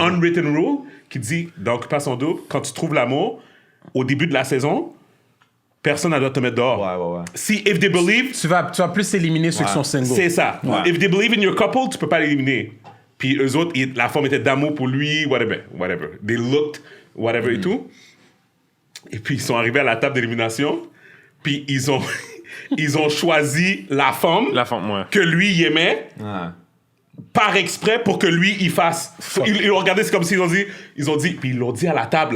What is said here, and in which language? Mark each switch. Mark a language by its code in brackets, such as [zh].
[en] Unwritten rule [fr] qui dit d'occupation double, quand tu trouves l'amour, au début de la saison, personne n'a doit te mettre dehors. Ouais. Si, [en] if they believe, [fr] Tu vas plus éliminer ceux qui sont singles. c'est ça. [en] If they believe in your couple, [fr] tu peux pas l'éliminer. Puis eux autres, la femme était d'amour pour lui, whatever. [en] They looked, whatever [fr] et tout. Et puis ils sont arrivés à la table d'élimination. Puis ils ont choisi la femme La femme, ouais. que lui il aimait Ouais. par exprès pour que lui il fasse. Ils l'ont regardé, c'est comme s'ils ont dit, puis ils l'ont dit à la table.